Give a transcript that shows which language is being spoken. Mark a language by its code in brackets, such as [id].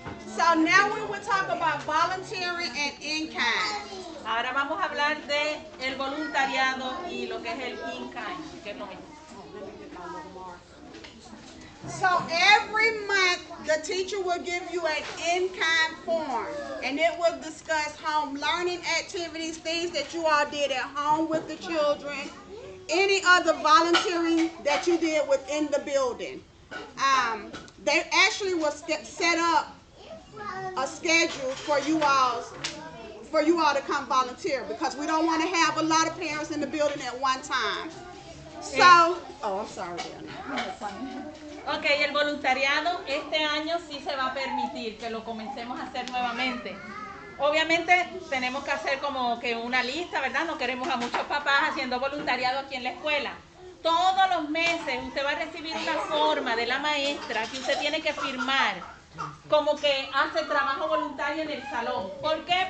[en] So now we will talk about volunteering and in-kind. [es] Ahora vamos a hablar de el voluntariado y lo que es el in-kind, que es lo mismo. [en] So every month, the teacher will give you an in-kind form, and it will discuss home learning activities, things that you all did at home with the children, any other volunteering that you did within the building. They actually will set up a schedule for you all to come volunteer, because we don't want to have a lot of parents in the building at one time. So, I'm sorry, [es] Ok, el voluntariado este año sí se va a permitir que lo comencemos a hacer nuevamente. Obviamente tenemos que hacer como que una lista, ¿verdad? No queremos a muchos papás haciendo voluntariado aquí en la escuela. Todos los meses usted va a recibir una forma de la maestra que usted tiene que firmar, como que hace trabajo voluntario en el salón. ¿Por qué?